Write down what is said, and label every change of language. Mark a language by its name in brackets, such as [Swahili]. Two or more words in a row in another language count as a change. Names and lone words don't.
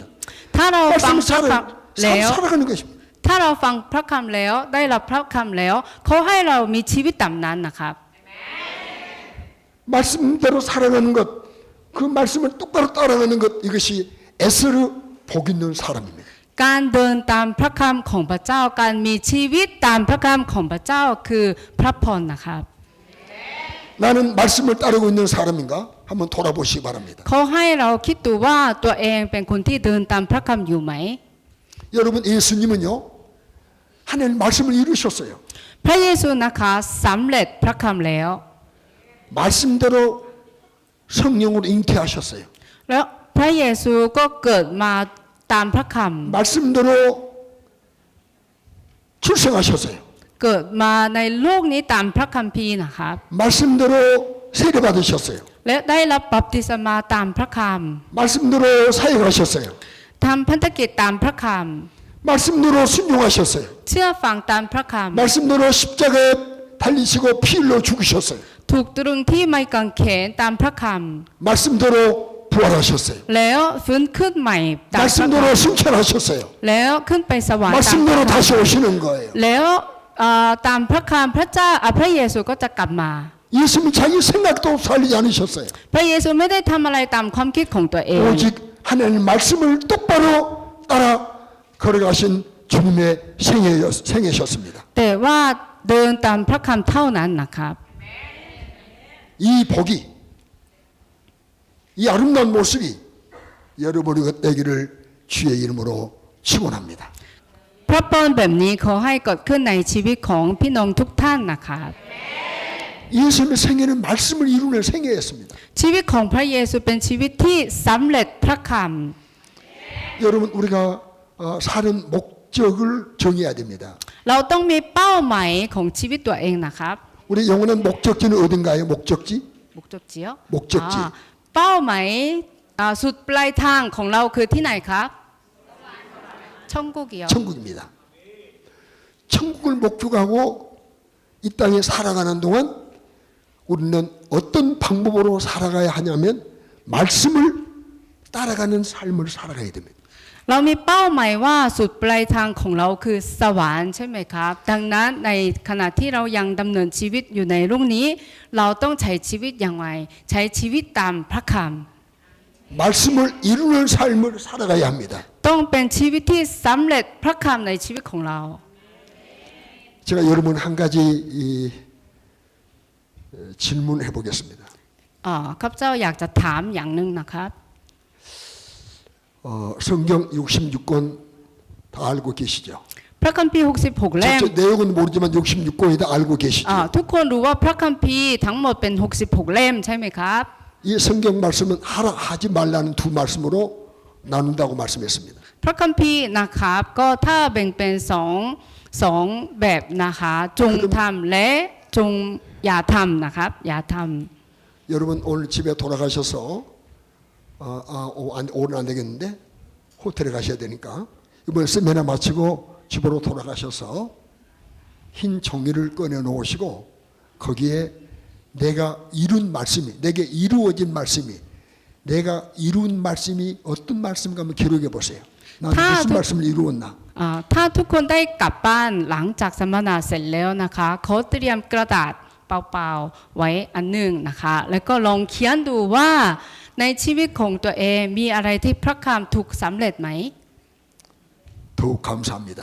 [Thai] ถ้าเราฟัง [Korean] 말씀 [Thai] พระคำแล้ว [Korean] 살아가는 것입니다. [Thai] ถ้าเราฟังพระคำแล้วได้รับพระคำแล้วเขาให้เรามีชีวิตตามนั้นนะครับ [Korean] 말씀대로 살아가는 것, 그 말씀을 똑바로 따라가는 것 이것이 에스르 복 있는 사람입니다. [Thai] การเดินตามพระคำของพระเจ้าการมีชีวิตตามพระคำของพระเจ้าคือพระพรนะครับ [Korean] 나는 말씀을 따르고 있는 사람인가? 한번 돌아보시기 바랍니다. [Thai] เขาให้เราคิดดูว่าตัวเองเป็นคนที่เดินตามพระคำอยู่ไหม [Korean] 여러분 예수님은요 하나님 말씀을 이루셨어요. [Thai] พระเยซูนะคะสำเร็จพระคำแล้ว [Korean] 말씀대로 성령으로 잉태하셨어요. [Thai] แล้วพระเยซูก็เกิดมาตามพระค [Korean] 말씀대로 출생하셨어요. [Thai] ำเกิดมาในโลกนี้ตามพระคัมภีร์นะครับ [Korean] 말씀대로 세례받으셨어요. [Thai] และได้รับบัพติศมาตามพระค [Korean] 말씀대로 사역하셨어요. [Thai] ำทำพันธกิจตามพระค [Korean] 말씀대로 순종하셨어요. [Thai] ำเชื่อฟังตามพระค [Korean] 말씀대로 십자가에 달리시고 피 흘려 죽으셨어요. [Thai] ำถูกตรึงที่ไม้กางเขนตามพระค [Korean] 말씀대로 부활하셨어요. [Thai] ำแล้วฟื้นขึ้นใหม่ตามพระค [Korean] 말씀대로 승천하셨어요. [Thai] ำแล้วขึ้นไปสวรรค์ตามพระ [Korean] 말씀대로 [Thai] คำ [Korean] 다시 오시는 거예요. [Thai] แล้วตามพระคำพระเจ้าพระเยซูก็จะกลับมา [Korean] 예수님이 자기 생각도 살리지 않으셨어요. [Thai] พระเยซูไม่ได้ทำอะไรตามความคิดของตัวเอง [Korean] 오직 하나님 말씀을 똑바로 따라 걸어가신 주님의 생애셨습니다. [Thai] แต่ว่าเดินตามพระคำเท่านั้นนะครับ [Korean] 이 복이, 이 아름다운 모습이 여러분이 되기를 주의 이름으로 축원합니다. [Thai] พระพรแบบนี้ขอให้เกิดขึ้นในชีวิตของพี่น้องทุกท่านนะครับ [Korean] 예수님의 생애는 말씀을 이루는 생애였습니다. [Thai] ชีวิตของพระเยซูเป็นชีวิตที่สำเร็จพระค [Korean] 여러분 우리가 사는 목적을 정해야 됩니다. [Thai] ำเราต้องมีเป้าหมายของชีวิตตัวเองนะครับ [Korean] 우리 영원한 목적지는 어딘가요? 목적지? มุกจกเจียว มุกจกเจียว [Thai] เป้าหมายสุดปลายทางของเราคือที่ไหนครับช่องกุกเกียว [Korean] 천국입니다. 천국을 목표하고 이 땅에 살아가는 동안 우리는 어떤 방법으로 살아가야 하냐면 말씀을 따라가는 삶을 살아가야 됩니다. [Thai] เรามีเป้าหมายว่าสุดปลายทางของเราคือสวรรค์ใช่ไหมครับดังนั้นในขณะที่เรายังดำเนินชีวิตอยู่ในโลกนี้ เราต้องใช้ชีวิตอย่างไรใช้ชีวิตตามพระค [Korean] 말씀을 이루는 삶을 살아가야 합니다. [Thai] ำต้องเป็นชีวิตที่สำเร็จพระคำในชีวิตของเรา [Korean] 제가 여러분 한 가지 질문해 보겠습니다. [Thai] ข้าพเจ้าอยากจะถามอย่างหนึ่งนะครับ [Korean] 성경 66권 다 알고 계시죠? [Thai] พระคัมภีร์66 เล่ม [Korean] 전체 내용은 모르지만 66권이 다 알고 계시죠? [Thai] ทุกคนรู้ว่าพระคัมภีร์ทั้งหมดเป็น66 เล่มใช่ไหมครับ [Korean] 이 성경 말씀은 하라 하지 말라는 두 말씀으로 나눈다고 말씀했습니다. [Thai] พระคัมภีร์นะครับก็ถ้าแบ่งเป็นสองแบบนะคะจงทำและจงอย่าทำนะครับอย่าท [Korean] 여러분 오늘 집에 돌아가셔서 오늘 안 되겠는데 호텔에 가셔야 되니까 이번 세미나 마치고 집으로 돌아가셔서 흰 종이를 꺼내 놓으시고 거기에 내가 이룬 말씀이 내게 이루어진 말씀이 내가 이룬 말씀이 어떤 말씀인가 한번 기록해 보세요. 나는 무슨 말씀을 이루었나? [Thai] ถ้าทุกคนได้กลับบ้านหลังจากสัมมนาเสร็จแล้วนะคะเขาเตรียมกระดาษเปล่าๆไว้อันหนึ่งนะคะแล้วก็ลองเขียนดูว่าในชีวิตของตัวเองมีอะไรที่พระคำถูกสำเร็จไหม [Korean] 더욱 감사합니다.